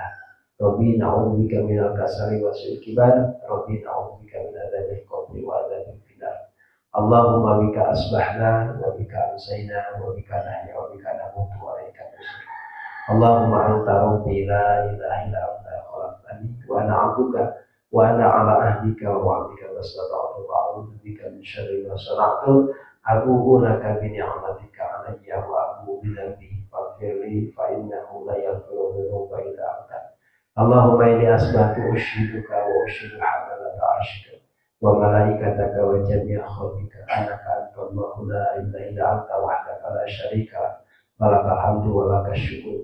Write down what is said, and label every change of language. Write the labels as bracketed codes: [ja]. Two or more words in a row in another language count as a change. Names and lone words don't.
[ar] رب نعوذ بك من الكسل وسوء الكبر. رب نعوذ بك من عذاب القبر وعذاب النار. اللهم بك أصبحنا وبك أمسينا وبك نحيا وبك نموت وإليك النشور. اللهم أنت ربي لا إله إلا أنت خلقتني وأنا عبدك وأنا على عهدك ووعدك ما استطعت وأعوذ بك من شر ما صنعت. أبوء لك بنعمتك علي وأبوء بذنبي فاغفر لي فإنه لا يغفر الذنوب إلا أنت. اللهم إني أصبحت أشهدك وأشهد حملة عرشك وملائكتك وجميع خلقك أنك أنت الله لا إله إلا أنت وحدك لا شريك لك ولك الحمد ولك الشكر.